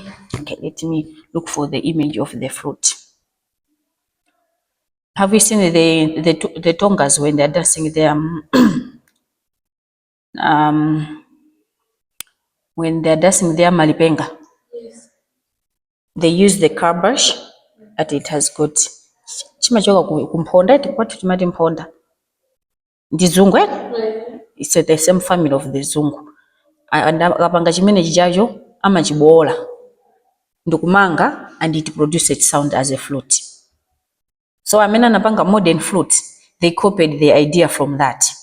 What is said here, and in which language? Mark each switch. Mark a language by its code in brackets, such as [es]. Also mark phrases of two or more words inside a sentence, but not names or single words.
[en] Okay, let me look for the image of the flute. Have you seen the Tongas when they're dancing their when they're dancing their malipenga? Yes. They use the calabash that it has got [ny] chimachoka kumponda, [en] what chimati mponda? [ny] Ndizungu, eh? [en] It's the same family of the zungu. [ny] And akapanga chimene chichacho amachibola ndokumanga, [en] and it produces sound as a flute. So [ny] amene anapanga [en] modern flute, they copied the idea from that.